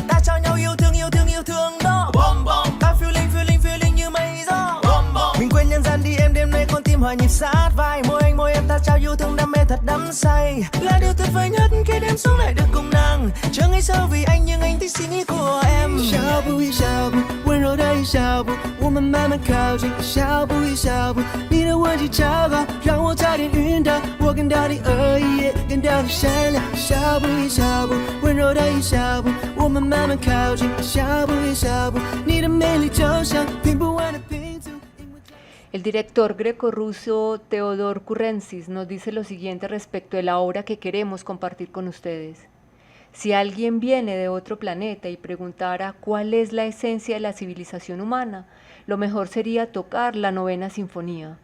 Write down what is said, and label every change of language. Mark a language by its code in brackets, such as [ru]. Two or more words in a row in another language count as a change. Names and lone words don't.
[vi] Ta trao nhau yêu thương đó. Bom bom. Ta feeling như mây gió. Bom bom. Mình quên nhân gian đi em, đêm nay con tim hòa nhịp sát vai. Môi anh môi em ta trao yêu thương đam mê thật đắm say. Là điều tuyệt vời nhất khi đêm xuống lại được cùng nàng. Chờ ngày sau vì anh nhưng anh thích suy nghĩ của em. [zh] 小步一小步，温柔的一小步，我们慢慢靠近。小步一小步，你的吻迹超高，让我差点晕倒。我跟到你而已，更到你善良。小步一小步，温柔的一小步，我们慢慢靠近。小步一小步，你的美丽就像拼不完的拼图。 [es] El director grecorruso Theodor Kurrentzis nos dice lo siguiente respecto de la obra que queremos compartir con ustedes. Si alguien viene de otro planeta y preguntara cuál es la esencia de la civilización humana, lo mejor sería tocar la Novena Sinfonía.